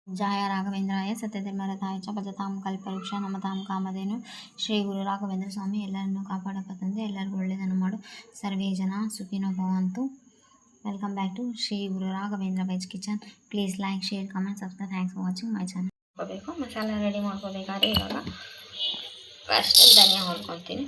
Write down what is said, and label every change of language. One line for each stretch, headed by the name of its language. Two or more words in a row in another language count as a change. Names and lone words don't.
Sanskrit: जय राघवेंद्राय सत्यधर्मरथाय च भजतां कल्पवृक्ष नमतां कामधेनु
Kannada: ಶ್ರೀ ಗುರು ರಾಘವೇಂದ್ರ ಸ್ವಾಮಿ ಎಲ್ಲರನ್ನೂ ಕಾಪಾಡಪ್ಪ ತಂದೆ, ಎಲ್ಲರಿಗೂ ಒಳ್ಳೆಯದನ್ನು ಮಾಡು.
Sanskrit: ಸರ್ವೇ ಜನ ಸುಖಿನೋ ಭವಂತು.
English: Welcome back to Shri Guru Raghavendra Veg Kitchen. Please like, share, comment, subscribe. Thanks for watching my channel.
Kannada: ಮಸಾಲೆ ರೆಡಿ ಮಾಡ್ಕೋಬೇಕಾದ್ರೆ ಇವಾಗ ಫಸ್ಟ್ ಧನಿಯಾ ಹುರ್ಕೊತೀನಿ.